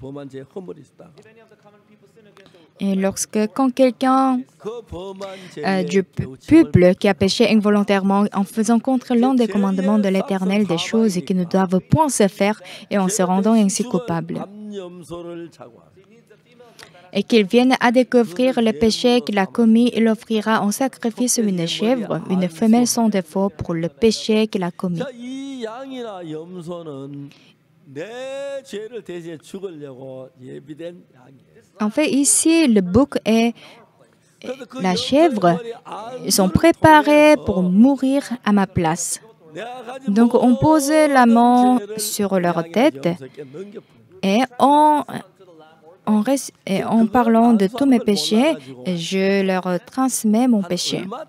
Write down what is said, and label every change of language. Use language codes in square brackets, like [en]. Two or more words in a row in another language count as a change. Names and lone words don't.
[fr] Et quand quelqu'un du peuple qui a péché involontairement en faisant contre l'un des commandements de l'Éternel des choses qui ne doivent point se faire et en se rendant ainsi coupable, et qu'il vienne à découvrir le péché qu'il a commis, il offrira en sacrifice une chèvre, une femelle sans défaut pour le péché qu'il a commis. [ko] 내 죄를 대신해 죽으려고 예비된 양이에요. [fr] En fait, ici, le bouc et la chèvre sont préparés pour mourir à ma place. Donc, on pose la main sur leur tête et en parlant de tous mes péchés, je leur transmets mon péché.